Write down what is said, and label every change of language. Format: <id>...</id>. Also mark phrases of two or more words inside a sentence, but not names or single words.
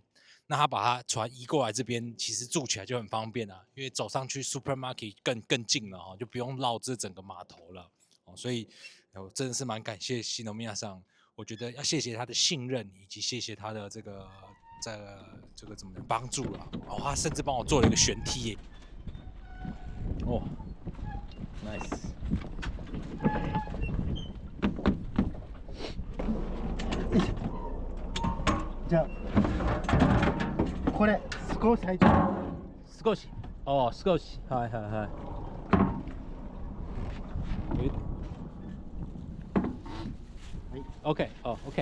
<zh>那他把他船移过来这边，其实住起来就很方便啊，因为走上去 supermarket 更近了哈，就不用绕这整个码头了。哦，所以我真的是蛮感谢西诺米亚上，我觉得要谢谢他的信任，以及谢谢他的这个怎么帮助了。哦，他甚至帮我做了一个旋梯耶。哦 ，nice。</zh> <ja>じゃあこれ少し入ってる。少し。哦，少し。はいはいはい。はい。OK。哦 OK。</ja>